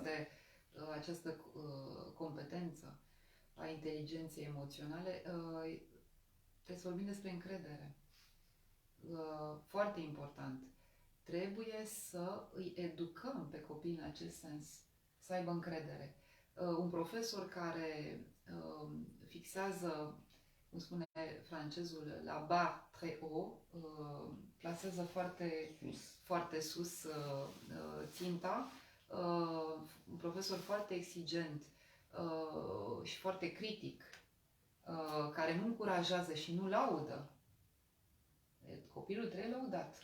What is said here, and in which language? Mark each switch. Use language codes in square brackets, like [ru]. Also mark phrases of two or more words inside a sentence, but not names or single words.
[ro] această competență a inteligenței emoționale, trebuie să vorbim despre încredere. Foarte important. Trebuie să îi educăm pe copii în acest sens, să aibă încredere. Un profesor care fixează, cum spune francezul, [fr] la barre très haut, [ro] plasează foarte sus ținta, un profesor foarte exigent și foarte critic, care nu încurajează și nu laudă. Copilul trebuie lăudat.